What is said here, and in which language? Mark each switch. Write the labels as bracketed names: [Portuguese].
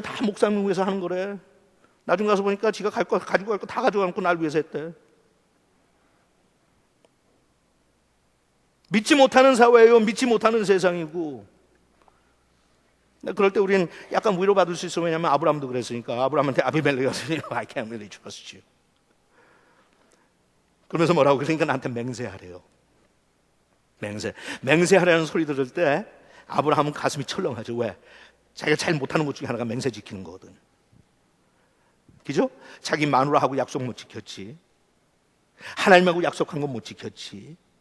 [Korean] 다 목사님 위해서 하는 거래. 나중 가서 보니까 지가 가지고 갈 거 다 가져가놓고 날 위해서 했대. 믿지 못하는 사회예요. 믿지 못하는 세상이고. 그럴 때 우리는 약간 위로받을 수 있어. 왜냐하면 아브라함도 그랬으니까. 아브라함한테 아비멜렉이 왔으니 [English] I can't really trust you. [Korean] 그러면서 뭐라고 그러니까 나한테 맹세하래요. 맹세하라는 소리 들을 때 아브라함은 가슴이 철렁하죠. 왜? 자기가 제일 못하는 것 중에 하나가 맹세 지키는 거거든. 그죠? 자기 마누라하고 약속 못 지켰지. 하나님하고 약속한 건 못 지켰지.